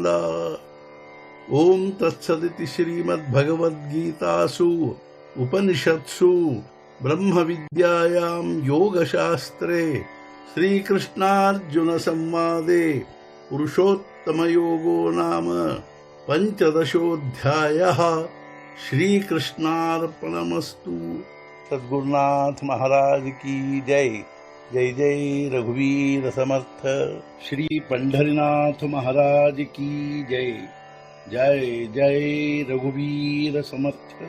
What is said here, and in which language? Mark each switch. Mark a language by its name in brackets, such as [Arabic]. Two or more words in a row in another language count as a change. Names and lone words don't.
[Sanskrit] ಓಂ ತತ್ಸದಿತಿ ಶ್ರೀಮದ್ ಭಗವದ್ಗೀತಾಸು ಉಪನಿಷತ್ಸು ಬ್ರಹ್ಮವಿದ್ಯಾಯಾಂ ಯೋಗಶಾಸ್ತ್ರೇ ಶ್ರೀಕೃಷ್ಣಾರ್ಜುನ ಸಂವಾದೆ ಪುರುಷೋತ್ತಮಯೋಗೋ ನಾಮ पंचदशोऽध्यायः. [Hindi] श्रीकृष्णार्पणमस्तु. सद्गुरुनाथ महाराज की जय. [Marathi] जय जय रघुवीर समर्थ. [Hindi] श्री पंढरीनाथ महाराज की जय. [Marathi] जय जय रघुवीर समर्थ.